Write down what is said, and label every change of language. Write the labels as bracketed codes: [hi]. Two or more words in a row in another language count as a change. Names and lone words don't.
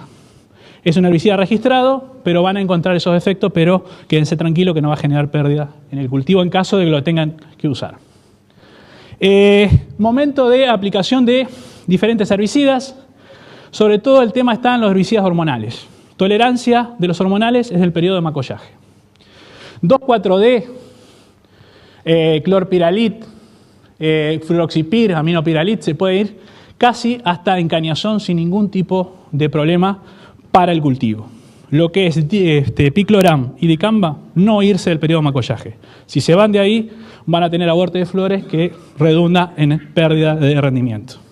[es] Es un herbicida registrado, pero van a encontrar esos efectos, pero quédense tranquilos que no va a generar pérdida en el cultivo en caso de que lo tengan que usar. Momento de aplicación de diferentes herbicidas. Sobre todo el tema está en los herbicidas hormonales. Tolerancia de los hormonales es el periodo de macollaje. 2,4-D, clorpiralit, fluroxipir, aminopiralit, se puede ir casi hasta encañazón sin ningún tipo de problema para el cultivo. Lo que es picloram y dicamba, no irse del periodo de macollaje. Si se van de ahí, van a tener aborto de flores que redunda en pérdida de rendimiento.